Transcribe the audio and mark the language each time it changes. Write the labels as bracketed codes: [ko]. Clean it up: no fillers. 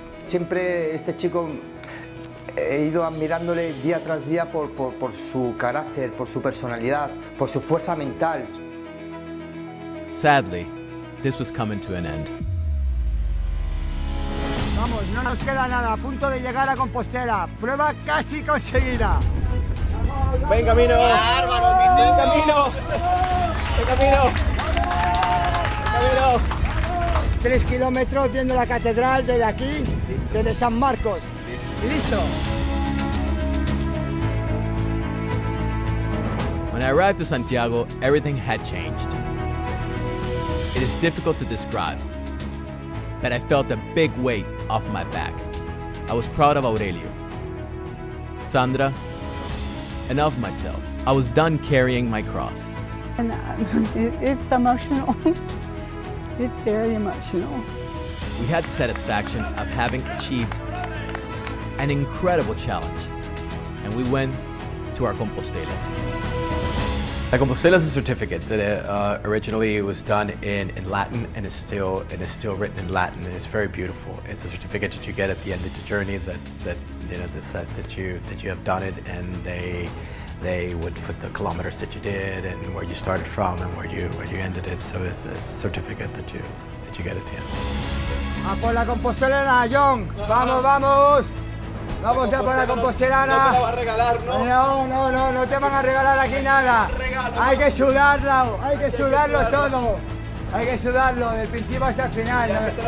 [es] Siempre este chico he ido admirándole día tras día por su carácter, por su personalidad, por su fuerza mental. [en] Sadly, this was coming to an end. [es] Vamos, no nos queda nada, a punto de llegar a Compostela. Prueba casi conseguida. ¡Ven, camino! ¡Bárbaro, mi ¡Ven, niño! camino! ¡Ven, camino! ¡Camino! 3 kilómetros viendo la catedral desde aquí, desde San Marcos. ¿Listo? [en] When I arrived to Santiago, everything had changed. It is difficult to describe, but I felt a big weight off my back. I was proud of Aurelio, Sandra, and of myself. I was done carrying my cross. And it's emotional. It's very emotional. We had the satisfaction of having achieved an incredible challenge, and we went to our Compostela. La Compostela is a certificate that originally it was done in Latin and is still written in Latin, and it's very beautiful. It's a certificate that you get at the end of the journey that says that you have done it, and they would put the kilometers that you did and where you started from and where you ended it. So it's a certificate that you get at the end. [es] ¡A por la compostelana, John! ¡Vamos, vamos! ¡Vamos a por la compostelana! No te la va a regalar, ¿no? No te van a regalar aquí nada. Hay que sudarlo todo. Hay que sudarlo del principio hasta el final.